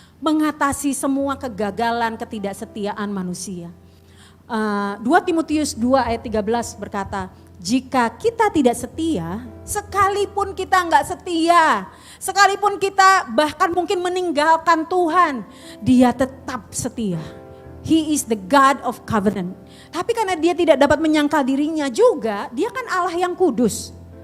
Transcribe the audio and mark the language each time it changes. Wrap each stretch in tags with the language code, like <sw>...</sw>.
<id>Mengatasi semua kegagalan, ketidaksetiaan manusia. 2 Timotius 2 ayat 13 berkata, jika kita tidak setia, sekalipun kita enggak setia, sekalipun kita bahkan mungkin meninggalkan Tuhan, Dia tetap setia.</id> <en>He is the God of covenant.</en> <id>Tapi karena Dia tidak dapat menyangkal dirinya juga, Dia kan Allah yang kudus.</id>